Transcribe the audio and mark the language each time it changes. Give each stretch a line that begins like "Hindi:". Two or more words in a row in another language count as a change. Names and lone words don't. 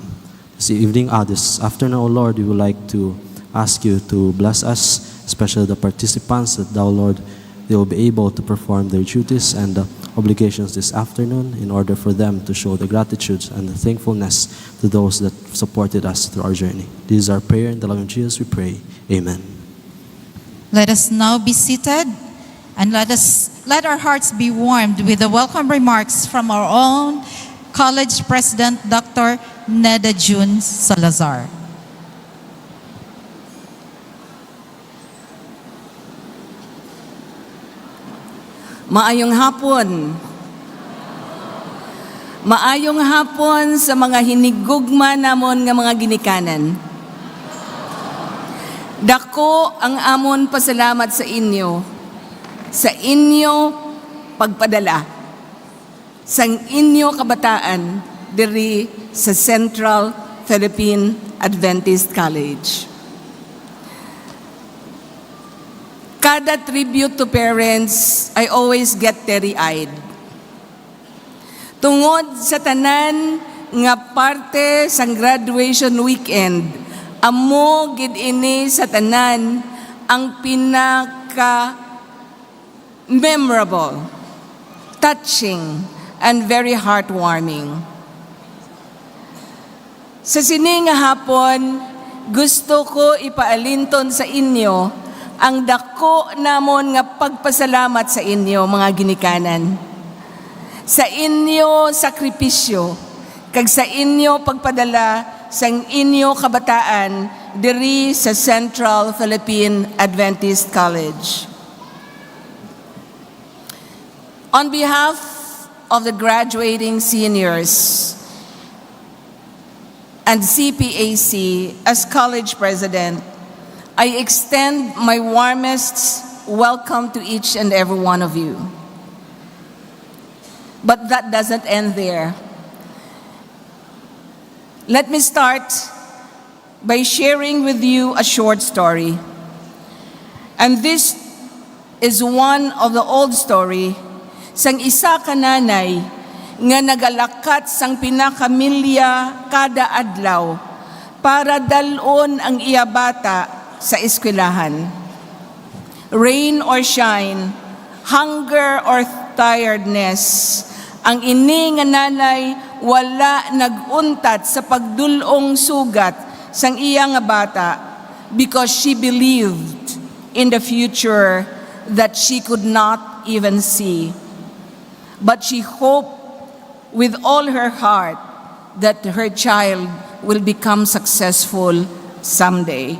English: This afternoon, O Lord, we would like to ask you to bless us, especially the participants, that thou, Lord, they will be able to perform their duties and obligations this afternoon in order for them to show the gratitude and the thankfulness to those that supported us through our journey. This is our prayer. In the name of Jesus we pray. Amen. Let us now be seated and let our hearts be warmed with the welcome remarks from our own College President, Dr. Neda June Salazar.
Hiligaynon: Maayong hapon. Maayong hapon sa mga hinigugma namon nga mga ginikanan. Dako ang amon pasalamat sa inyo pagpadala sang inyo kabataan diri sa Central Philippine Adventist College.
English: Kada tribute to parents, I always get teary-eyed.
Hiligaynon: Tungod sa tanan nga parte sang graduation weekend, amo gid ini sa tanan ang pinaka-memorable,
English: touching, and very heartwarming.
Hiligaynon: Sa sining nga hapon, gusto ko ipaalinton sa inyo ang dako namon nga pagpasalamat sa inyo, mga ginikanan. Sa inyo sakripisyo, kag sa inyo pagpadala sang inyo kabataan diri sa Central Philippine Adventist College.
English: On behalf of the graduating seniors and CPAC as college president, I extend my warmest welcome to each and every one of you. But that doesn't end there. Let me start by sharing with you a short story. And this is one of the old story
Hiligaynon: sang isa ka nanay nga nagalakat sang pinakamilya kada adlaw para dalon ang iya bata sa eskwelahan.
English: Rain or shine, hunger or tiredness,
Hiligaynon: ang ini nga nanay wala naguntat sa pagdulong sugat sang iya nga bata
English: because she believed in the future that she could not even see. But she hoped with all her heart that her child will become successful someday.